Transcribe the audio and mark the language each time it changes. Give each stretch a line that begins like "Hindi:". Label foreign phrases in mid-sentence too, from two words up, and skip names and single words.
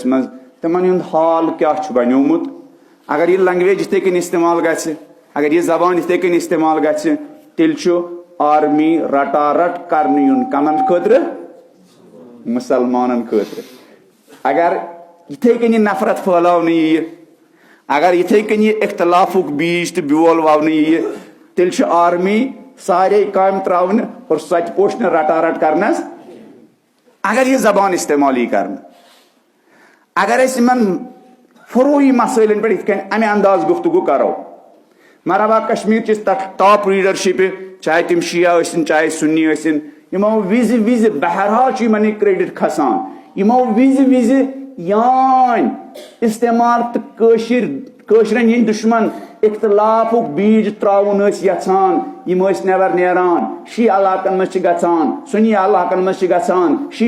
Kashmiri: منٛز تِمن ہُنٛد حال کیاہ چھُ بنیومُت اگر یہِ لینگویج یِتھے کٔنۍ استعمال گژھِ اگر یہِ زبان یِتھے کٔنۍ استعمال گژھِ تیٚلہِ چھُ آرمی رٹا رٹ کرنہٕ یُن کمن خٲطرٕ مُسلمانن خٲطرٕ اگر یِتھے کٔنۍ یہِ نفرت پھٲلاونہٕ یِیہِ اگر یِتھے کٔنۍ یہِ اختلافُک بیج تہٕ بیول وونہٕ یِیہِ تیٚلہِ چھُ آرمی سارے کامہِ تراونہٕ اور سۄ پوشنہٕ رٹا رٹ کرنس اگر یہِ زبان استعمال یی کرنہٕ اگر أسۍ یِمن فروعی مسٲیلن پٮ۪ٹھ یِتھ کٔنۍ امہِ انداز گفتگو کرو مرحبا کشمیر چہِ ٹاپ لیڈرشپ چاہے تِم شیعہ ٲسِن چاہے سنی ٲسِن یِمو وِزِ وِزِ بہرحال چھُ یِمن یہِ کریڈٹ کھسان یِمو وِزِ وِزِ یان استعمال تہٕ کٲشرٮ۪ن ہٕنٛدۍ دشمن اختلافُک بیج تراوُن ٲسۍ یژھان یِم ٲسۍ نٮ۪بر نیران شیعہ علاقن منٛز چھِ گژھان سنی علاقن منٛز چھِ گژھان شیعہ